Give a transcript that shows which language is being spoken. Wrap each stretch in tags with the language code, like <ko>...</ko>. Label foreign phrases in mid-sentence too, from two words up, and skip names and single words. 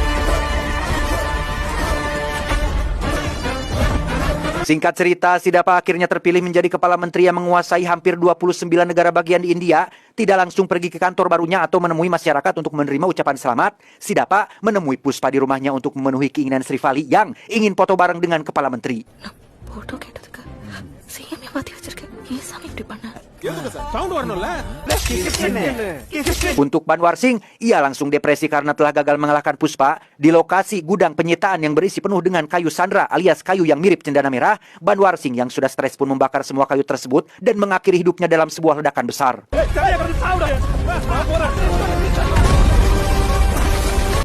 <id>Singkat cerita, si Dapa akhirnya terpilih menjadi kepala menteri yang menguasai hampir 29 negara bagian di India. Tidak langsung pergi ke kantor barunya atau menemui masyarakat untuk menerima ucapan selamat. Si Dapa menemui Puspa di rumahnya untuk memenuhi keinginan Srivali yang ingin foto bareng dengan kepala menteri.</id> <ta>போட்டோ கேட்டதுக்கு சிஎம் மாத்தி வச்சிருக்கேன் ஏன் சாமி இப்படி பண்ண</ta> <id>Untuk Banwarsing, ia langsung depresi karena telah gagal mengalahkan Puspa. Di lokasi gudang penyitaan yang berisi penuh dengan kayu sandra alias kayu yang mirip cendana merah, Banwarsing yang sudah stres pun membakar semua kayu tersebut dan mengakhiri hidupnya dalam sebuah ledakan besar.</id>